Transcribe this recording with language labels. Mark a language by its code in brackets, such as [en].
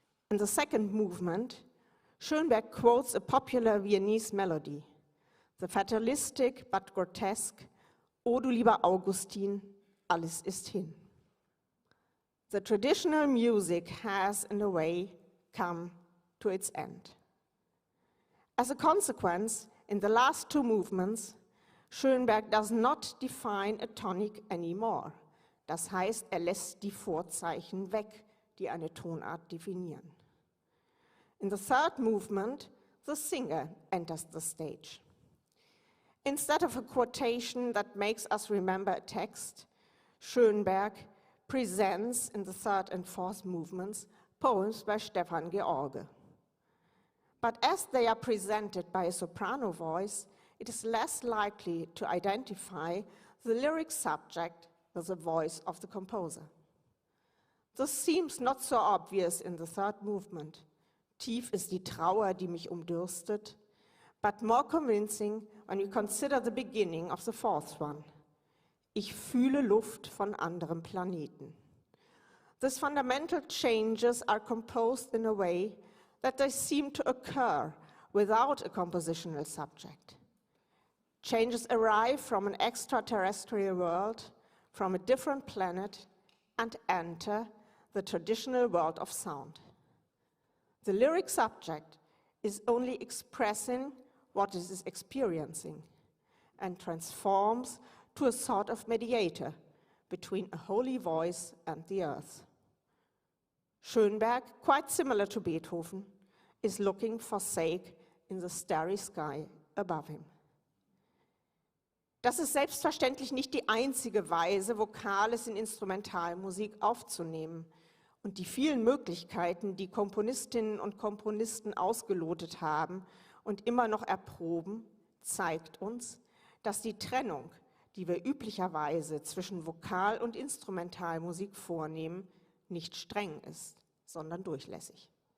[en] In the second movement, Schönberg quotes a popular Viennese melody, the fatalistic but grotesque [de] O du lieber Augustin, alles ist hin. [en] The traditional music has, in a way, come to its end. As a consequence, in the last 2 movements, Schönberg does not define a tonic anymore. [de] Das heißt, lässt die Vorzeichen weg, die eine Tonart definieren. [en] In the third movement, the singer enters the stage. Instead of a quotation that makes us remember a text, Schönberg presents in the 3rd and 4th movements poems by Stefan George. But as they are presented by a soprano voice, it is less likely to identify the lyric subject with the voice of the composer. This seems not so obvious in the 3rd movement. [de] Tief ist die Trauer, die mich umdürstet, [en] but more convincing when you consider the beginning of the 4th one. [de] Ich fühle Luft von anderem Planeten. [en] These fundamental changes are composed in a way that they seem to occur without a compositional subject. Changes arrive from an extraterrestrial world, from a different planet, and enter the traditional world of sound. The lyric subject is only expressing what it is experiencing and transforms to a sort of mediator between a holy voice and the earth. Schönberg, quite similar to Beethoven, is looking for sake in the starry sky above him. [de] Das ist selbstverständlich nicht die einzige Weise, Vokales in Instrumentalmusik aufzunehmen. Und die vielen Möglichkeiten, die Komponistinnen und Komponisten ausgelotet haben und immer noch erproben, zeigt uns, dass die Trennung, die wir üblicherweise zwischen Vokal- und Instrumentalmusik vornehmen, nicht streng ist, sondern durchlässig.